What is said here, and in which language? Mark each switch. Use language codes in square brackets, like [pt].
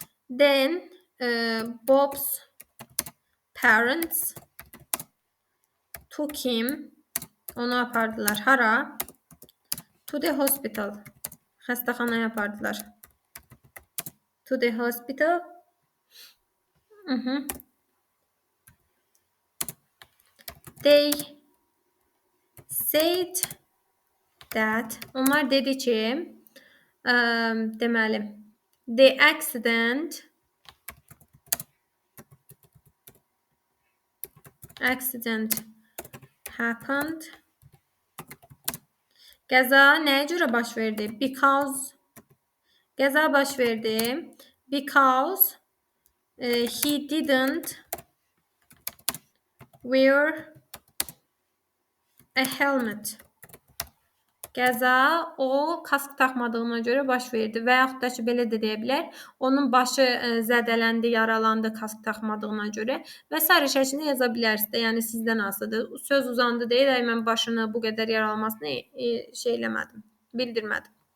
[en] Then Bob's parents took him. [az] Onu apardılar. Hara? [en] To the hospital. [az] Xəstəxanaya apardılar. [en] To the hospital. They said that. [az] Onlar dedi ki, deməli, [en] the accident happened. [az] Qəza nəyə görə baş verdi? Qəza baş verdi. [en] Because he didn't wear a helmet. [az] Qəza o kask taxmadığına görə baş verdi. Və yaxud da ki, belə də deyə bilər. Onun başı zədələndi, yaralandı kask taxmadığına görə. Və sair şəklində yaza bilərsiniz də. Yəni sizdən asılıdır. Söz uzandı deyil, mən başını bu qədər yaralamasını şey eləmədim, bildirmədim.